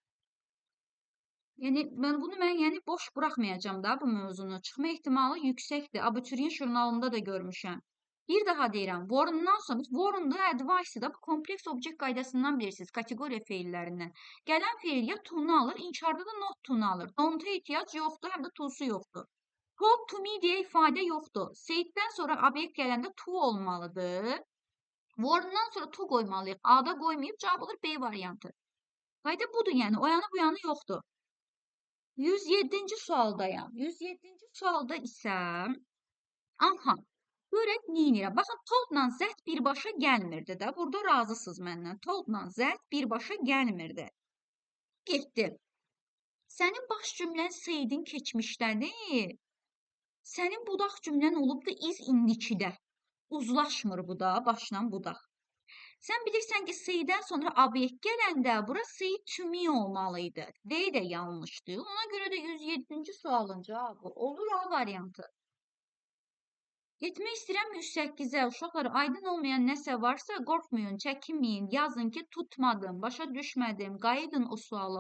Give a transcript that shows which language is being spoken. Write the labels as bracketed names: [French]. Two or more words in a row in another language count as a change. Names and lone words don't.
[Azerbaijani] Yəni mən boş buraxmayacağam da bu mövzunu. Çıxma ehtimalı yüksəkdir. Abituriyent jurnalında da görmüşəm. Bir daha deyirəm, warndan sonra, warn-da advice-da bu kompleks obyekt qaydasından bilirsiniz, kateqoriya feillərindən. Gələn feil ya to-nu alır, inkarda da [English] not to- [Azerbaijani] nu alır. Don't-a ehtiyac yoxdur, həm də to-su yoxdur. [English] Told to me [Azerbaijani] deyə ifadə yoxdur. Said-dən sonra obyekt gələndə to olmalıdır. Warn-dan sonra to qoymalıyıq. A-da qoymayıb, cavab olur B variantı. Qayda budur, yəni o yanı bu yanı yoxdur. 107-ci sualdayam. 107-ci sualda isə aha, görək neynirəm. Baxın, toldla zət birbaşa gəlmirdi də. Burada razısınız məndən. Toldla zət birbaşa gəlmirdi. Getdi. Sənin baş cümlən Seydin keçmişdədir. Sənin budaq cümlən olub da iz indikidə. Uzlaşmır bu da, başla budaq. Sən bilirsən ki, Seydən sonra obyekt gələndə bura [English] Seyd to me [Azerbaijani] olmalıydı. D də yanlışdır. Ona görə də 107-ci sualın cavabı olur A variantı. Getmək istəyirəm 108-ə. Uşaqlar, aydın olmayan nəsə varsa qorxmayın, çəkinməyin, yazın ki, tutmadım, başa düşmədim, qayıdın o suala.